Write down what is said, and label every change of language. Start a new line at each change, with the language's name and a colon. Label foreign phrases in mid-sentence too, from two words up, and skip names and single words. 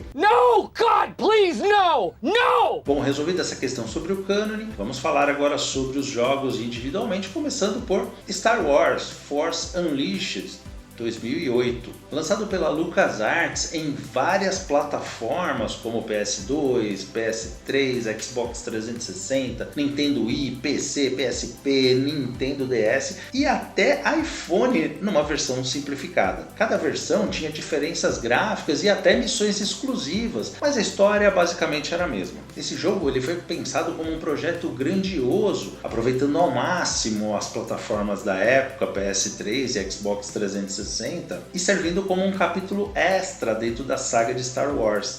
English: No, God, please, no! No!
Portuguese: Bom, resolvida essa questão sobre o cânone, vamos falar agora sobre os jogos individualmente, começando por Star Wars Force Unleashed, 2008, lançado pela LucasArts em várias plataformas como PS2, PS3, Xbox 360, Nintendo Wii, PC, PSP, Nintendo DS e até iPhone numa versão simplificada. Cada versão tinha diferenças gráficas e até missões exclusivas, mas a história basicamente era a mesma. Esse jogo ele foi pensado como um projeto grandioso, aproveitando ao máximo as plataformas da época, PS3 e Xbox 360, 360 e servindo como um capítulo extra dentro da saga de Star Wars.